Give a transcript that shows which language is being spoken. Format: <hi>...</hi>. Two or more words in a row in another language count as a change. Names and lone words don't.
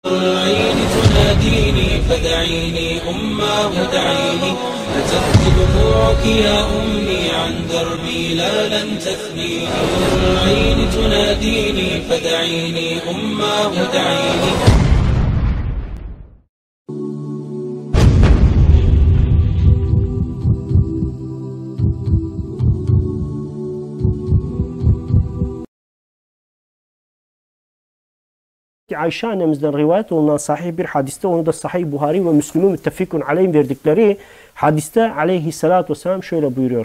<ar>العين تناديني فدعيني أماه دعيني فتبكي دموعك يا أمي عن دربي لا لن تثنيني العين تناديني فدعيني أماه دعيني.</ar> <tr>Ayşe annemizden rivayet olunan sahih bir hadiste, onu da Sahih Buhari ve Müslüm'ün</tr> <ar>متفق عليهم</ar> <tr>verdikleri hadiste</tr> <ar>عليه الصلاة والسلام</ar> <tr>şöyle buyuruyor.</tr>